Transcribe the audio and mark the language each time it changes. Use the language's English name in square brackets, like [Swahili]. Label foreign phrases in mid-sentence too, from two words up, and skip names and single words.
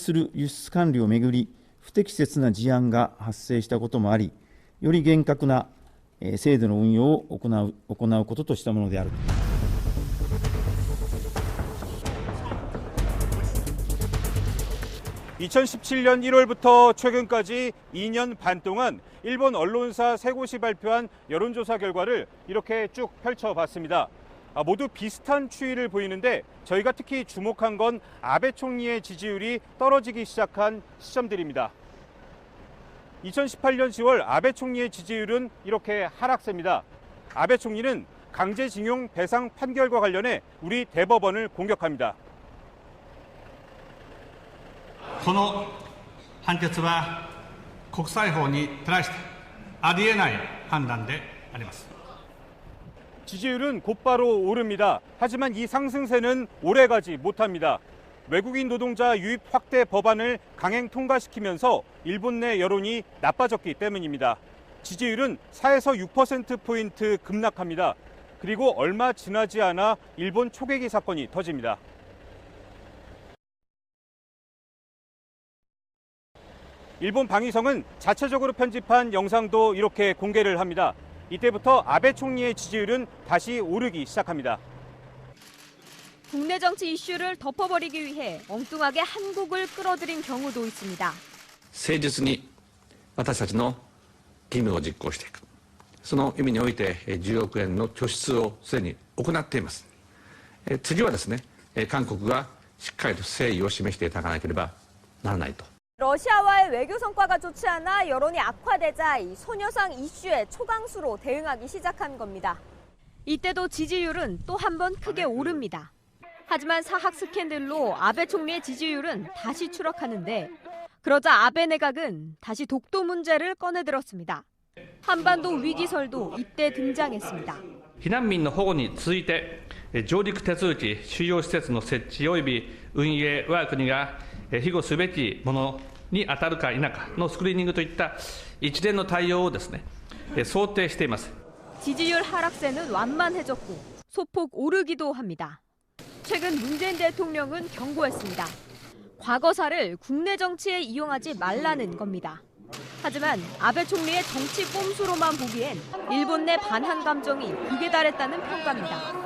[Japanese] する輸出管理をめぐり不適切な事案が発生したこともあり、より厳格な制度の運用を行うこととしたものである。 [Korean] 2017년 1월부터 최근까지 2년 반 동안 일본 언론사 3곳이 발표한 여론조사 결과를 이렇게 쭉 펼쳐봤습니다. 모두 비슷한 추이를 보이는데 저희가 특히 주목한 건 아베 총리의 지지율이 떨어지기 시작한 시점들입니다. 2018년 10월 아베 총리의 지지율은 이렇게 하락세입니다. 아베 총리는 강제징용 배상 판결과 관련해 우리 대법원을 공격합니다. [Japanese] この判決は国際法に照らしてありえない判断であります。 [Korean] 지지율은 곧바로 오릅니다. 하지만 이 상승세는 오래가지 못합니다. 외국인 노동자 유입 확대 법안을 강행 통과시키면서 일본 내 여론이 나빠졌기 때문입니다. 지지율은 4에서 6%포인트 급락합니다. 그리고 얼마 지나지 않아 일본 초계기 사건이 터집니다. 일본 방위성은 자체적으로 편집한 영상도 이렇게 공개를 합니다. 이때부터 아베 총리의 지지율은 다시 오르기 시작합니다. 국내 정치 이슈를 덮어버리기 위해 엉뚱하게 한국을 끌어들인 경우도 있습니다. [Japanese] 誠実に私たちの義務を実行していく。その意味において10億円の拠出をすでに行っています。次はですね、韓国がしっかりと誠意を示していただかなければならないと。 [Korean] 러시아와의 외교 성과가 좋지 않아 여론이 악화되자 이 소녀상 이슈에 초강수로 대응하기 시작한 겁니다. 이때도 지지율은 또 한 번 크게 오릅니다. 하지만 사학 스캔들로 아베 총리의 지지율은 다시 추락하는데 그러자 아베 내각은 다시 독도 문제를 꺼내들었습니다. 한반도 위기설도 이때 등장했습니다. [Japanese] 避難民の保護に続いて上陸手続き収容施設の設置及び運営我が国が庇護すべきものに当たるか否かのスクリーニングといった一連の対応をですね想定しています. [Korean] 지지율 하락세는 완만해졌고 소폭 오르기도 합니다. 최근 문재인 대통령은 경고했습니다. 과거사를 국내 정치에 이용하지 말라는 겁니다. 하지만 아베 총리의 정치 꼼수로만 보기엔 일본 내 반한 감정이 극에 달했다는 평가입니다.